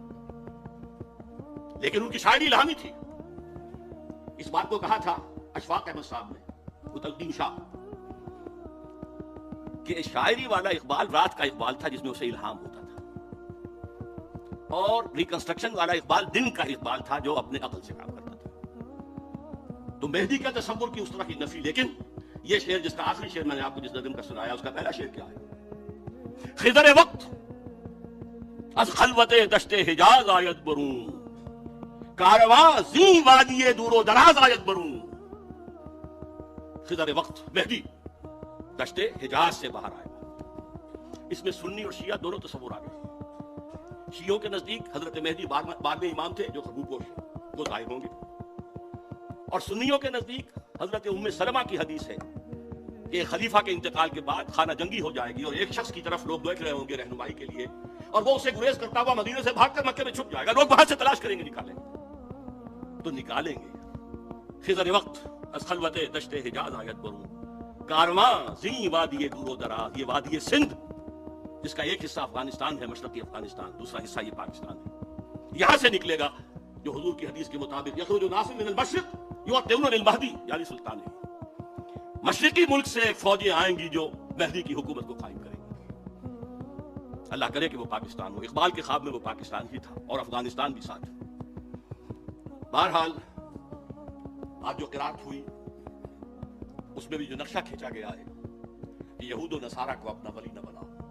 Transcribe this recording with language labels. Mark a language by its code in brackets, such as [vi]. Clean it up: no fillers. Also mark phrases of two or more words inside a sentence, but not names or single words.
[ur] لیکن ان کی شاعری الہامی تھی. اس بات کو کہا تھا اشفاق احمد صاحب نے، متقدم شاہ، کہ شاعری والا اقبال رات کا اقبال تھا جس میں اسے الہام ہوتا تھا، اور ریکنسٹرکشن والا اقبال دن کا اقبال تھا جو اپنے عقل سے کام کرتا تھا. تو مہدی کا تصور کی اس طرح کی نفی. لیکن یہ شعر جس کا آخری شعر میں نے آپ کو جس نظم کا سنایا، اس کا پہلا شعر کیا ہے؟ [fa] خضر وقت از خلوت دشت حجاز آید برون، کارواں زی وادی دور و دراز آید برون. [ur] خضر وقت مہدی دشت حجاز سے باہر آئے. اس میں سنی اور شیعہ دونوں تصور آ گئے. شیعوں کے نزدیک حضرت مہدی بعد میں امام تھے جو خربوپوش ہیں، وہ ظاہر ہوں گے. اور سنیوں کے نزدیک حضرت ام سلمہ کی حدیث ہے کہ خلیفہ کے انتقال کے بعد خانہ جنگی ہو جائے گی، اور ایک شخص کی طرف لوگ دیکھ رہے ہوں گے رہنمائی کے لیے، اور وہ اسے گریز کرتا ہوا مدینے سے بھاگ کر مکے میں چھپ جائے گا. لوگ وہاں سے تلاش کریں گے، نکالیں گے تو نکالیں گے. [fa] خضر وقت از خلوت دشت حجاز آید برون، کارواں زی وادی دور و دراز. [ur] یہ وادی سندھ جس کا ایک حصہ افغانستان ہے، مشرقی افغانستان، دوسرا حصہ یہ پاکستان ہے، یہاں سے نکلے گا جو حضور کی حدیث کے مطابق [ar] یخرج ناس من المشرق یؤتون للمہدی، [ur] یعنی سلطان ہے. مشرقی ملک سے فوجیں آئیں گی جو مہدی کی حکومت کو قائم کریں گی. اللہ کرے کہ وہ پاکستان ہو۔ اقبال کے خواب میں وہ پاکستان ہی تھا اور افغانستان بھی ساتھ. بہرحال آج جو قراءت ہوئی اس میں بھی جو نقشہ کھینچا گیا ہے کہ یہود اور نصاریٰ کو اپنا ولی نہ بناؤ.